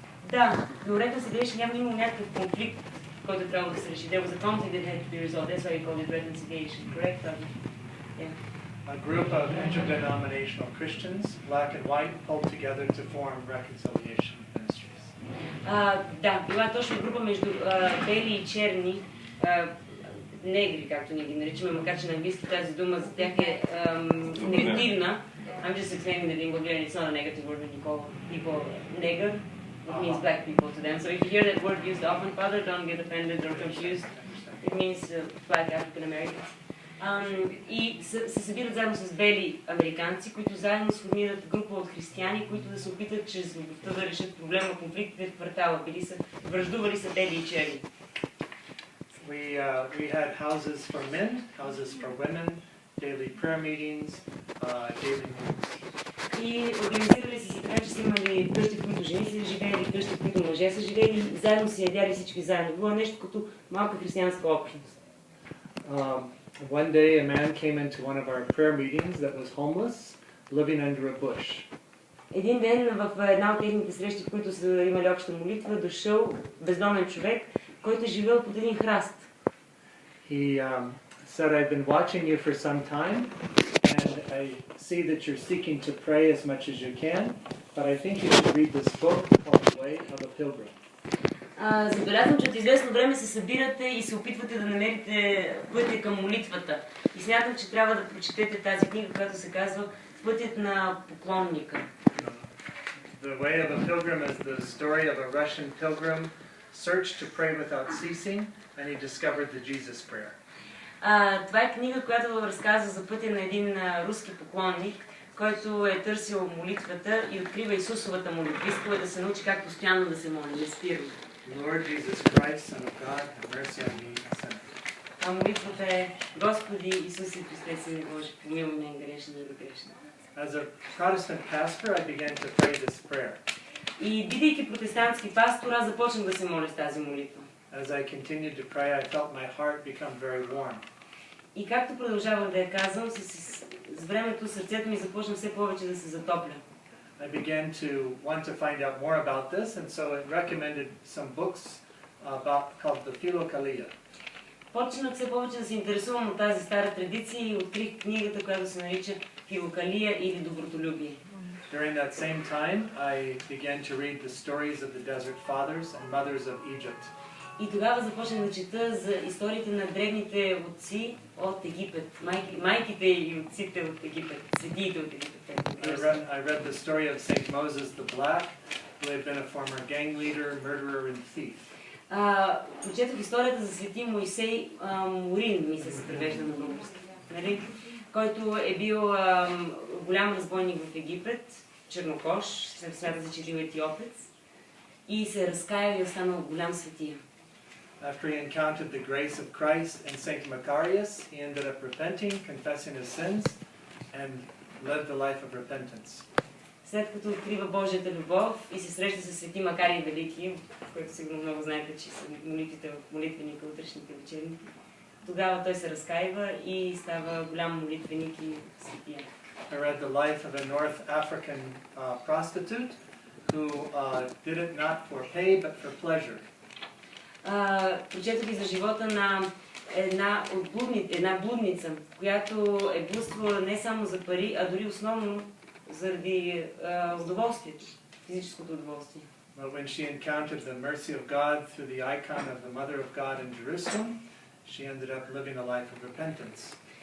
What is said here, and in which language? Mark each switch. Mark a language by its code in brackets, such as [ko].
[bg] Да, но Reconciliation няма имало някакъв конфликт, който трябва да се реши. [en] There was a conflict that had to be resolved. That's why we called it reconciliation. Correct? Yeah. A group of interdenominational Christians, black and white, pulled together to form Reconciliation Ministries. [bg] Да, била е точно група между бели и черни, негри, както ние ги наричаме, макар че на английски тази дума за тях е негативна. [en] I'm just explaining that in Bulgarian it's not a negative word when you call people nigger. It means black people to them. So if you hear that word used often, Father, don't get offended or confused. It means black African Americans. [bg] И се събират заедно с бели американци, които заедно сформират група от християни, които да се опитат чрез любовта да решат проблема, конфликтите в квартала. Враждували са бели и черни. [en] We had houses for men, houses for women, daily prayer meetings, daily meetings. [bg] И организирали се така, че са имали къщи, в които жени са живеели, къщи, в които мъже са живеели, заедно са ядяли всички заедно. Било нещо като малка християнска общност. [en] One day a man came into one of our prayer meetings that was homeless, living under a bush. [bg] Един ден в една от техните срещи, в които са имали обща молитва, дошъл бездомен човек, който е живел под един храст. [en] He said, I've been watching you for some time, and I see that you're seeking to pray as much as you can, but I think you should read this book called The Way of a Pilgrim. [bg] Забелязвам, че от известно време се събирате и се опитвате да намерите пътя към молитвата. И смятам, че трябва да прочетете тази книга, която се казва Пътят на поклонника. [en] The Way of a Pilgrim is the story of a Russian pilgrim searched to pray without ceasing, and he discovered the Jesus prayer. [bg] Това е книга, която разказва за пътя на един руски поклонник, който е търсил молитвата и открива Исусовата молитва. Искал е да се научи как постоянно да се моли, неспирно. [en] Lord Jesus Christ, Son of God, have mercy on me, a sinner. [bg] А молитвата е: Господи Исусе Христе, Син Божи, помилуй мен грешния и грешна. [en] As a Protestant pastor, I began to pray this prayer. [bg] И бидейки протестантски пастор, аз започнах да се моля с тази молитва. [en] As I continued to pray, I felt my heart become very warm. [bg] И както продължавах да я казвам, с времето сърцето ми започна все повече да се затопля. [en] I began to want to find out more about this, and so it recommended some books called the Philokalia. [bg] Почнах все повече да се интересувам от тази стара традиция и открих книгата, която се нарича Филокалия или Добротолюбие. [en] During that same time, I began to read the stories of the desert fathers and mothers of Egypt. [bg] И тогава започнах да чета за историите на древните отци от Египет, майките и отците от Египет, светиите от Египет. [en] I read the story of Saint Moses the Black, who had been a former gang leader, murderer, and thief. [bg] Прочетох историята за свети Моисей Морин, мисля се превежда на български, нали? Който е бил голям разбойник в Египет, чернокож, смята се, че бил етиопец, и се разкаял и останал голям светия. [en] After he encountered the grace of Christ and Saint Macarius, he ended up repenting, confessing his sins, and led the life of repentance. [bg] След като открива Божията любов и се среща с свети Макарий Велики, който сигурно много знаете, че са молитвите в молитвеника, утрешните вечерни, тогава той се разкаива и става голям молитвеник и светия. [en] I read the life of a North African prostitute who did it not for pay but for pleasure. [bg] Прочетох и за живота на една блудница, която е блудствала не само за пари, а дори основно заради удоволствието, физическото удоволствие. [en] But when she encountered the mercy of God through the icon of the Mother of God in Jerusalem, she ended up living a life of repentance.